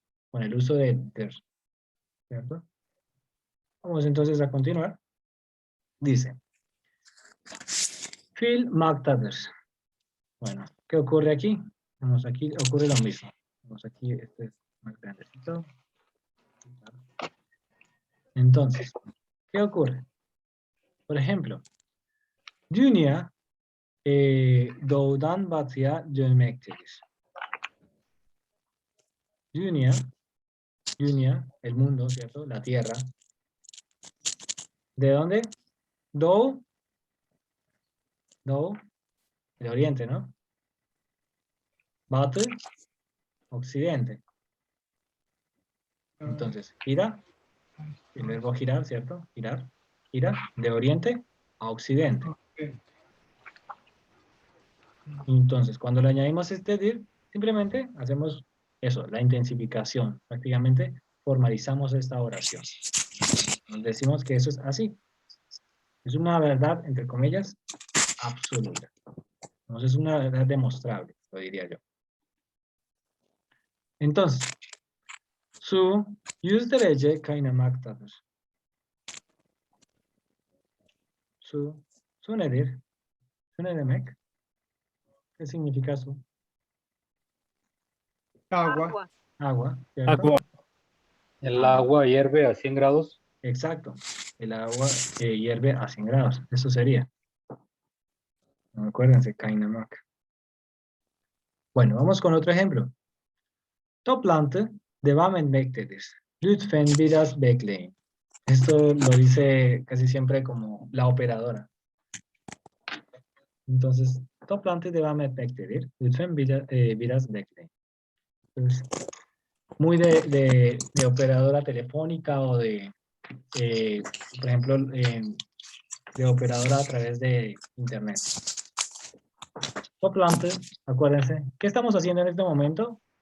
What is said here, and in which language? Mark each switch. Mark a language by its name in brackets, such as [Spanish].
[Spanish] Con el uso de der, ¿cierto? Vamos entonces a continuar. Dice, Phil Magtader. Bueno, ¿qué ocurre aquí? Vamos, aquí ocurre lo mismo. Vamos aquí, este es más grandecito. Entonces, ¿qué ocurre? Por ejemplo, [Turkish] Dünya doğudan batıya dönmektedir. [Spanish] Dünya, el mundo, ¿cierto? La tierra. ¿De dónde? Doğu, el oriente, ¿no? Batı, occidente. Entonces, gira, el verbo girar, ¿cierto? Girar, gira, de oriente a occidente. Entonces, cuando le añadimos este dir, simplemente hacemos eso, la intensificación. Prácticamente formalizamos esta oración. Nos decimos que eso es así. Es una verdad, entre comillas, absoluta. Entonces, es una verdad demostrable, lo diría yo. Entonces, [Turkish] su 100 derece kaynamaktadır. Su nedir? Su ne demek? [Spanish] ¿Qué significa su? Agua. Agua, ¿cierto? Agua. El agua hierve a 100 grados. Exacto. El agua hierve a 100 grados. Eso sería. Acuérdense, kaynamak. Bueno, vamos con otro ejemplo. [Turkish] Toplantı devam etmektedir. Lütfen biraz bekleyin. [Spanish] Esto lo dice casi siempre como la operadora. [Turkish] Entonces, toplantı devam etmektedir. Lütfen biraz bekleyin. [Spanish] Entonces, muy de operadora telefónica o de, por ejemplo, de operadora a través de internet. Toplantı, acuérdense. ¿Qué estamos haciendo en este momento?